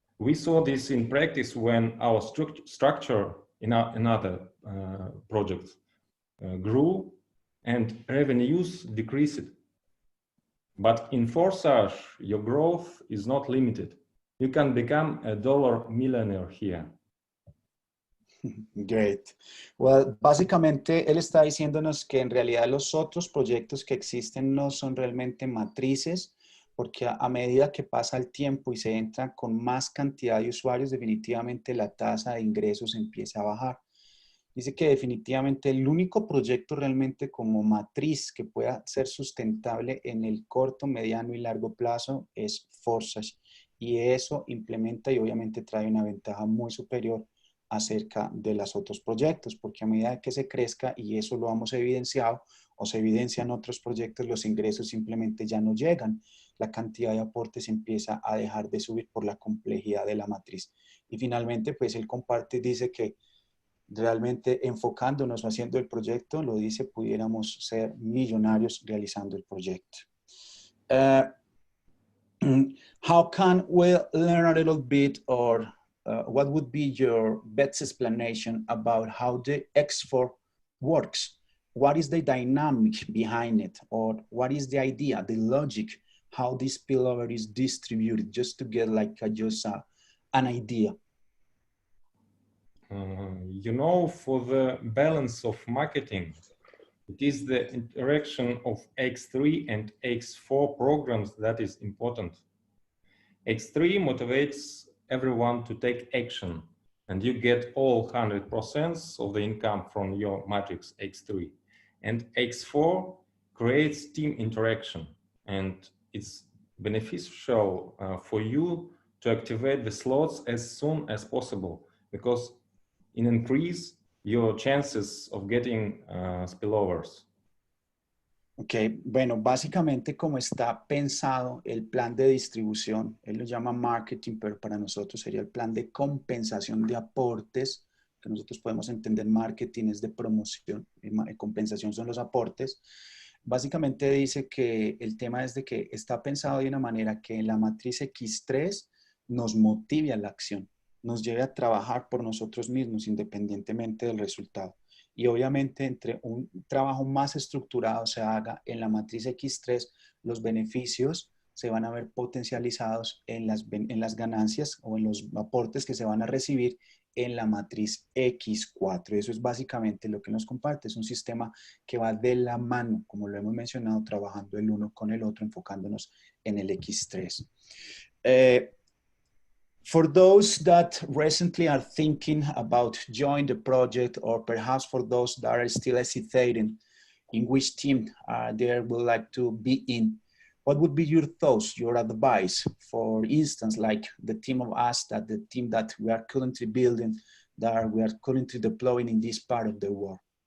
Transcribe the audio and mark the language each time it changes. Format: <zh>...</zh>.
<en>We saw this in practice when our structure in another projects grew and revenues decreased. But in forsage, your growth is not limited. You can become a dollar millionaire here. Great.</en> <es>Well, básicamente él está diciéndonos que en realidad los otros proyectos que existen no son realmente matrices, porque a medida que pasa el tiempo y se entra con más cantidad de usuarios, definitivamente la tasa de ingresos empieza a bajar. Dice que definitivamente el único proyecto realmente como matriz que pueda ser sustentable en el corto, mediano y largo plazo es forsage. Y eso implementa y obviamente trae una ventaja muy superior acerca de los otros proyectos, porque a medida que se crezca, y eso lo hemos evidenciado, o se evidencia en otros proyectos, los ingresos simplemente ya no llegan. La cantidad de aportes empieza a dejar de subir por la complejidad de la matriz. Y finalmente, pues él comparte, dice que realmente enfocándonos haciendo el proyecto, lo dice, pudiéramos ser millonarios realizando el proyecto.</es> <en>How can we learn a little bit, or what would be your best explanation about how the X4 works? What is the dynamic behind it? Or what is the idea, the logic, how this spillover is distributed, just to get like an idea? You know, for the balance of marketing, it is the interaction of X3 and X4 programs that is important. X3 motivates everyone to take action, and you get all 100% of the income from your matrix X3. And X4 creates team interaction, and it's beneficial for you to activate the slots as soon as possible, because it increases your chances of getting spillovers.</en> <es>Ok, bueno, básicamente como está pensado el plan de distribución, él lo llama marketing, pero para nosotros sería el plan de compensación de aportes, que nosotros podemos entender marketing es de promoción, compensación son los aportes. Básicamente dice que el tema es de que está pensado de una manera que la matriz X3 nos motive a la acción, nos lleve a trabajar por nosotros mismos independientemente del resultado. Y obviamente entre un trabajo más estructurado se haga en la matriz X3, los beneficios se van a ver potencializados en las ganancias o en los aportes que se van a recibir en la matriz X4. Eso es básicamente lo que nos comparte. Es un sistema que va de la mano, como lo hemos mencionado, trabajando el uno con el otro, enfocándonos en el X3.</es> <en>For those that recently are thinking about joining the project, or perhaps for those that are still hesitating in which team they would like to be in, what would be your thoughts, your advice? For instance, like the team of us, that the team that we are currently building, that we are currently deploying in this part of the world.</en>